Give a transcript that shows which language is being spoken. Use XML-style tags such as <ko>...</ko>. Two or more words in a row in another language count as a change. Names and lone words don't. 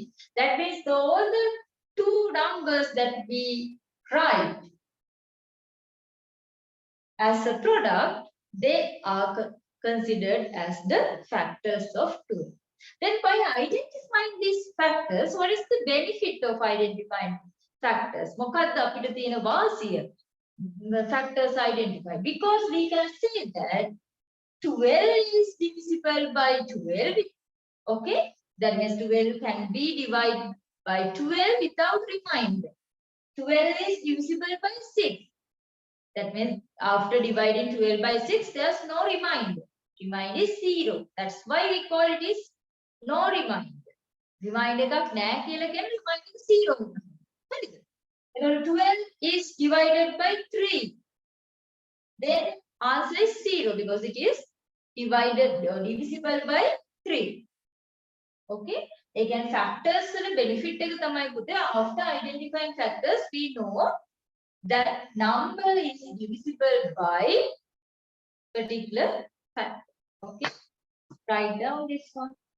<en>That means all the two numbers that we write as a product, they are considered as the factors of 12. Then by identifying these factors, what is the benefit of identifying factors?</en> <si>මොකක්ද අපිට තියෙන වාසිය?</si> <en>The factors identified. Because we can say that 12 is divisible by 12. Okay? That means 12 can be divided by 12 without remainder. 12 is divisible by 6. That means after dividing 12 by 6, there's no remainder. Remainder is 0. That's why we call it is no remainder.</en> <si>Remainder එකක් නැහැ කියලා කියන්නේ remainder 0. හරිද?</si> <en>එතකොට 12 is divided by 3. Then answer is 0 because it is divided or divisible by 3. Okay? Again, factors</en> <si>වල benefit එක තමයි පුතේ,</si> <en>after identifying factors we know that number is divisible by particular factor. Okay, write down this one.</en>